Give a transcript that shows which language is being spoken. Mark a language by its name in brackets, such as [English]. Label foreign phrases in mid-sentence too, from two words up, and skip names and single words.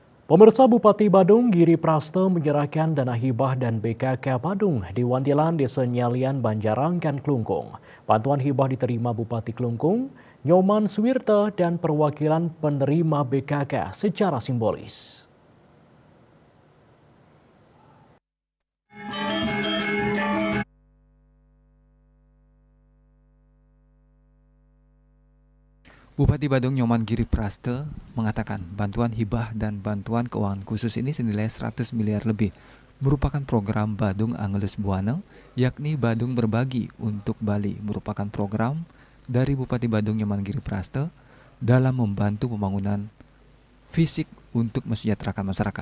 [Indonesian] Pemirsa, Bupati Badung Giri Prasto menyerahkan dana hibah dan BKK Badung di Wantilan, Desa Nyalian, Banjarangkan, Klungkung. Bantuan hibah diterima Bupati Klungkung, Nyoman Suwirte, dan perwakilan penerima BKK secara simbolis. Bupati Badung Nyoman Giri Prasto mengatakan bantuan hibah dan bantuan keuangan khusus ini senilai 100 miliar lebih merupakan program Badung Angelus Buana, yakni Badung Berbagi untuk Bali, merupakan program dari Bupati Badung Nyoman Giri Prasto dalam membantu pembangunan fisik untuk mesejahterakan masyarakat.